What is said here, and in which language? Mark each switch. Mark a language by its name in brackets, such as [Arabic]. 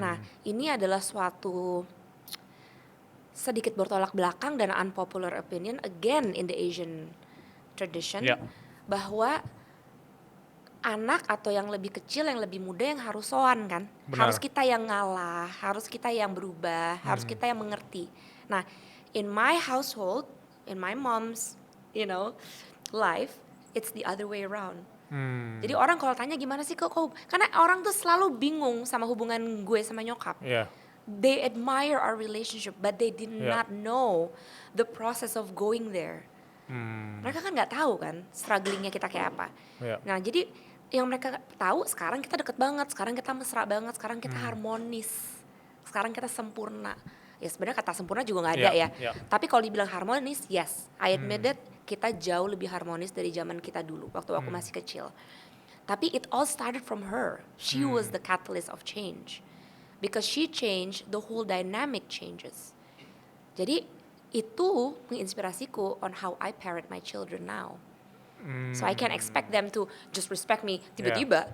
[Indonesian] Nah, ini adalah suatu sedikit bertolak belakang dan [English] unpopular opinion again in the Asian tradition, [Indonesian] Ya. bahwa anak atau yang lebih kecil, yang lebih muda yang harus sowan kan. Benar. Harus kita yang ngalah, harus kita yang berubah, harus kita yang mengerti. [English] Nah, in my household, in my mom's, life, it's the other way around. [Indonesian] Jadi orang kalau tanya gimana sih kok, karena orang tuh selalu bingung sama hubungan gue sama nyokap. Ya. [English] They admire our relationship, but they did Yeah. not know the process of going there. [Indonesian] Mereka kan nggak tahu kan strugglingnya kita kayak apa. [English] Yeah. [Indonesian] Nah, jadi yang mereka tahu sekarang kita deket banget, sekarang kita mesra banget, sekarang kita harmonis, sekarang kita sempurna. Ya sebenarnya kata sempurna juga nggak ada [English] Yeah, [Indonesian] ya. [English] yeah. [Indonesian] Tapi kalau dibilang harmonis, [English] yes, I admit that [Indonesian] kita jauh lebih harmonis dari zaman kita dulu waktu aku masih kecil. [English] Tapi it all started from her. She was the catalyst of change. Because she changed, the whole dynamic changes. [Indonesian] Jadi itu menginspirasiku [English] on how I parent my children now. So I can't expect them to just respect me [Indonesian] tiba-tiba.